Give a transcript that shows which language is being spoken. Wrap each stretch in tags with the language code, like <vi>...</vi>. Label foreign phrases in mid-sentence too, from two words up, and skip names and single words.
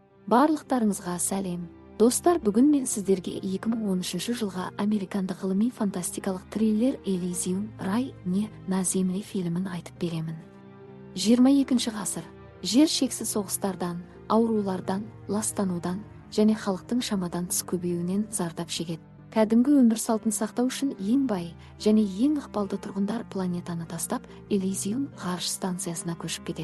<kk>Барлықтарыңызға сәлем. Достар, бүгін мен сіздерге 2013 жылға американдық ғылыми фантастикалық триллер Элизиум рай не на земле фильмін айтып беремін. 22 ғасыр. Жер шексіз соғыстардан, аурулардан, ластанудан және халықтың шамадан тыс көбеюінен зардап шегеді. Кәдімгі өмір салтын сақтау үшін ең бай және ең ықпалды тұрғындар планетаны тастап, Элизиум ғарыш станциясына көшіп кетеді.</kk>